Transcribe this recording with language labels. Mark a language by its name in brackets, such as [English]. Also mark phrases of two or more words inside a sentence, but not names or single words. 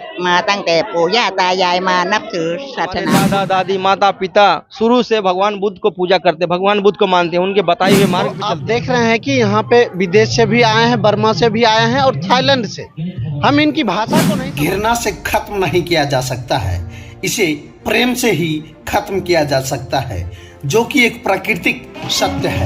[Thai] มาตั้งแต่ปู่ย่าตายายมานับถือศาส [Hindi] हमारे [Thai] นา [Hindi] दादा दादी माता पिता शुरू से भगवान बुद्ध को पूजा करते, भगवान बुद्ध को मानते हैं, उनके बताए हुए मार्ग पे आप चलते हैं। देख रहे हैं कि यहाँ पे विदेश से भी आए हैं, बर्मा से भी आए हैं और थाईलैंड से। हम इनकी भाषा को नहीं, घृणा से खत्म नहीं किया जा सकता है, इसे प्रेम से ही खत्म किया जा सकता है, जो कि एक प्राकृतिक सत्य है।